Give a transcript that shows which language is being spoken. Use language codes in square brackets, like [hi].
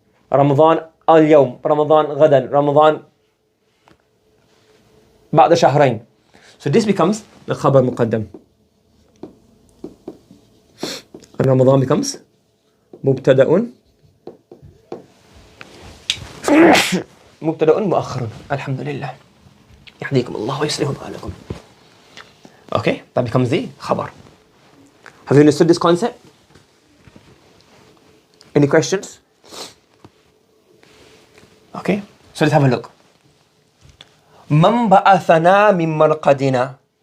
[ar] Ramadan al-yawm. Ramadan ghadan. Ramadan ba'da shahrain. [en] So this becomes the khabar muqaddam. And Ramadan becomes mubtada'un. [ar] مبتدأ مؤخر الحمد لله يهديكم الله ويصلح بالكم. [en] Okay, that becomes the khabar. Have you understood this concept? Any questions? Okay, so let's have a look. [ar] من بعثنا من مرقدنا.